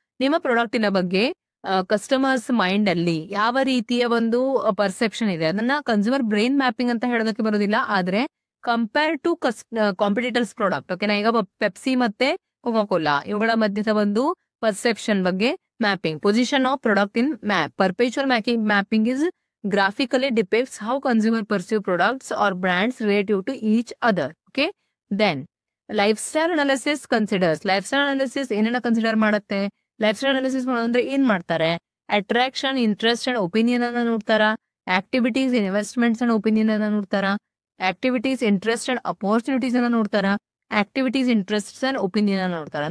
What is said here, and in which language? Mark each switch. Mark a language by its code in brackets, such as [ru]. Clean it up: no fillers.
[kn] ನಿಮ್ಮ ಪ್ರಾಡಕ್ಟಿನ ಬಗ್ಗೆ customers mind ಅಲ್ಲಿ ಯಾವ ರೀತಿಯ ಒಂದು ಪರ್ಸೆಪ್ಷನ್ ಇದೆ ಅದನ್ನ ಕನ್ಸ್ಯೂಮರ್ ಬ್ರೈನ್ ಮ್ಯಾಪಿಂಗ್ ಅಂತ ಹೇಳೋದಕ್ಕೆ ಬರೋದಿಲ್ಲ. [en] ಆದ್ರೆ compare to competitors product. ಓಕೆನಾ. [kn] ಈಗ ಪೆಪ್ಸಿ ಮತ್ತೆ ಕೋಕಾ ಕೋಲಾ ಇವುಗಳ ಮಧ್ಯದ ಒಂದು ಪರ್ಸೆಪ್ಷನ್ ಬಗ್ಗೆ mapping. [en] Position of product in map. Perpetual mapping is graphically depicts how consumer pursue products or brands relative to each other. Okay. Then lifestyle analysis considers. [kn] Lifestyle analysis ಏನನ್ನ consider ಮಾಡುತ್ತೆ? Lifestyle analysis ಅಂದ್ರೆ ಏನ್ ಮಾಡ್ತಾರೆ? Attraction, interest and opinion ಅನ್ನ ನೋಡ್ತಾರ. Activities, investments and opinion ಅನ್ನ ನೋಡ್ತಾರ. Activities, interest and opportunities ಅನ್ನ ನೋಡ್ತಾರ. ಆಕ್ಟಿವಿಟೀಸ್, ಇಂಟ್ರೆಸ್ಟ್ ಅಂಡ್ ಒಪಿನಿಯನ್ ಅನ್ನ ನೋಡ್ತಾರ.